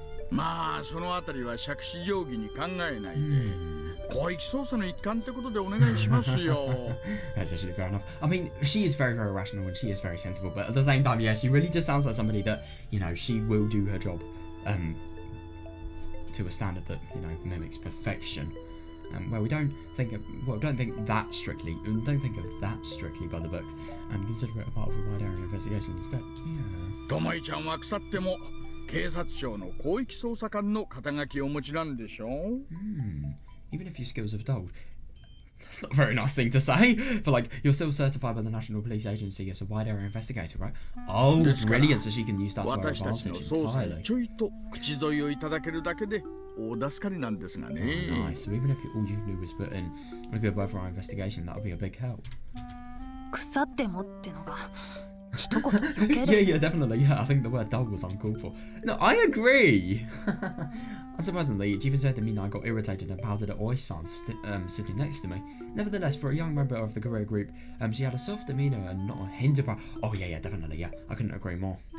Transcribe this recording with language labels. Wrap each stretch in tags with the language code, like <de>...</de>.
<ja>まあそのあたりは杓子定規に考えないで、広域捜査の一環ってことでお願いしますよ。</ja> <en>That's actually fair enough. I mean, she is very, very rational and she is very sensible, but at the same time, yeah, she really just sounds like somebody that, you know, she will do her job to a standard that, you know, mimics perfection. Well, don't think that strictly. Don't think of that strictly by the book, and consider it a part of a wide area investigation instead. Yeah.</en> <ja>ともいちゃんは腐っても警察庁の広域捜査官の肩書きをお持ちなんでしょう。</ja> <en>Even if your skills have dulled. That's not a very nice thing to say, but like, you're still certified by the National Police Agency as a wide area investigator, right? Oh, brilliant, so she can use that to her advantage entirely.</en> <ja>ちょいと口添えをいただけるだけで大助かりなんですがね。</ja> <en>Oh, nice, so even if all you do was put in a good word for our investigation, that would be a big help.</en> <ja>腐ってもってのが一言余計です。</ja> <en>Yeah, definitely, yeah, I think the word dull was uncalled for. No, I agree! Unsurprisingly, it even said to me that I got irritated and pouted at Oi-san sitting next to me. Nevertheless, for a young member of the guerrilla group, she had a soft demeanour and not a hint of pride. Oh yeah, definitely, yeah. I couldn't agree more.</en>